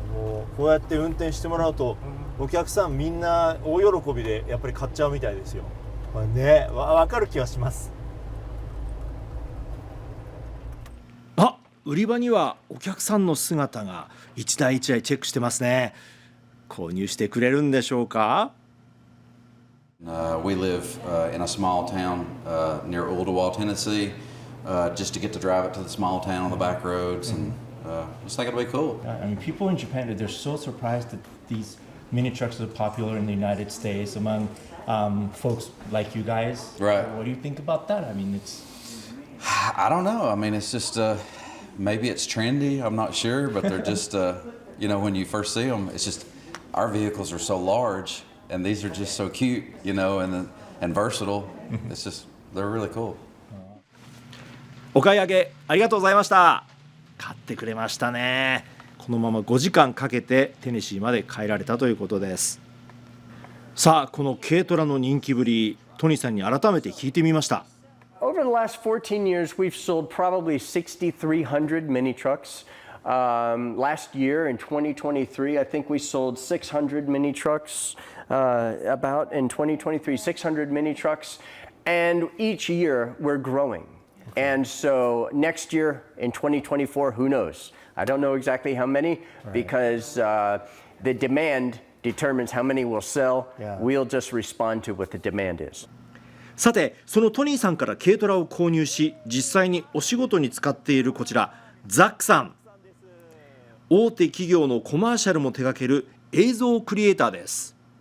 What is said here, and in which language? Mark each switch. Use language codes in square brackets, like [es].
[ja] もうこうやって運転してもらうと、お客さんみんな大喜びでやっぱり買っちゃうみたいですよ。まあね、わかる気はします。あ、売り場にはお客さんの姿が一台一台チェックしてますね。購入してくれるんでしょうか？ [en] We live in a small town near Ooltewah, Tennessee. Just to get to drive it to the small town on the back roads, and just think it'll be cool. I mean, people in Japan, they're so surprised that these mini trucks are popular in the United States among folks like you guys. Right. What do you think about that? I mean, it's... I don't know. I mean, it's just maybe it's trendy. I'm not sure, but they're just you know, when you first see them, it's just our vehicles are so large, and these are just so cute, you know, and versatile. It's just they're really cool. [ja] お買い上げありがとうございました。買ってくれましたね。このまま5時間かけてテネシーまで帰られたということです。さあ、この軽トラの人気ぶり、トニーさんに改めて聞いてみました。 [en] Over the last 14 years, we've sold probably 6,300 mini trucks. Last year in 2023, I think we sold 600 mini trucks. About in 2023, 600 mini trucks. And each year we're growing. And so next year in 2024, who knows? I don't know exactly how many because the demand determines how many we'll sell. We'll just respond to what the demand is. [ja] さて、そのトニーさんから軽トラを購入し、実際にお仕事に使っているこちら、ザックさん。大手企業のコマーシャルも手掛ける映像クリエイターです。